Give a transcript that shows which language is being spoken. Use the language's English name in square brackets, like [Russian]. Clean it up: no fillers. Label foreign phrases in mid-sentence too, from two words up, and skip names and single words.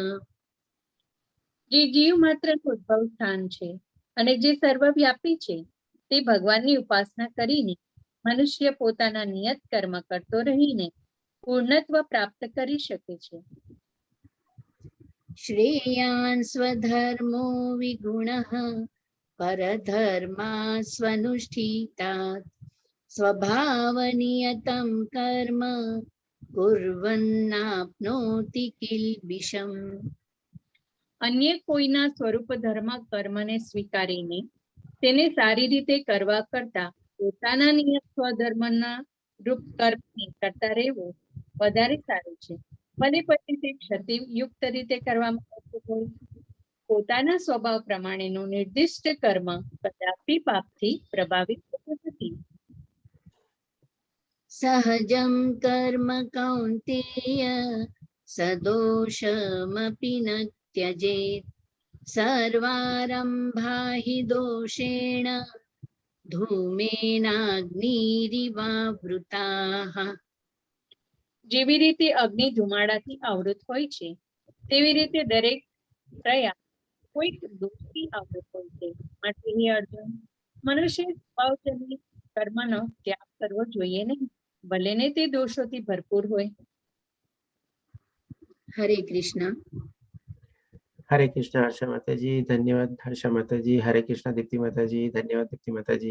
[Gujarati] જે જીવ માત્રનું ઉદ્ભવ સ્થાન છે અને જે સર્વવ્યાપી છે તે ભગવાનની ઉપાસના કરીને મનુષ્ય પોતાના નિયત કર્મ કરતો રહીને પૂર્ણત્વ પ્રાપ્ત કરી શકે છે. [Sanskrit] श्रेयान् स्वधर्मो विगुणः परधर्मा स्वनुष्ठितात् स्वभावनियतं कर्म कुर्वन्नाप्नोति किल्बिषम् [Gujarati] અન્ય કોઈના સ્વરૂપ ધર્મ કર્મને સ્વીકારીને તેને સારી રીતે કરવા કરતા પોતાના નિયત સ્વધર્મના રૂપ કર્મને કરતા રહેવું વધારે સારું છે. ભલે પછી તે ક્ષતિયુક્ત રીતે કરવામાં આવતું હોય. પોતાના સ્વભાવ પ્રમાણેનું નિર્દિષ્ટ કર્મ કદાપી પાપથી પ્રભાવિત થતું નથી. [Sanskrit] सहजं कर्म कौन्तेय सदोषमपि न त्यजेत् सर्वारम्भा हि दोषेण धूमेनाग्निरिवावृताः [Gujarati] જેવી રીતે અગ્નિ ધુમાડાથી આવૃત હોય છે તેવી રીતે દરેક પ્રયાસ કોઈક દોષથી આવૃત હોય છે. માટે હે અર્જુન, મનુષ્ય સ્વભાવજનિત કર્મનો ત્યાગ કરવો જોઈએ નહીં, ભલે ને તે દોષોથી ભરપૂર હોય. [Hindi] हरे कृष्ण. हरे कृष्ण हर्षा माताजी, धन्यवाद हर्षा माताजी. हरे कृष्ण दीप्ति माताजी, धन्यवाद दीप्ति माताजी.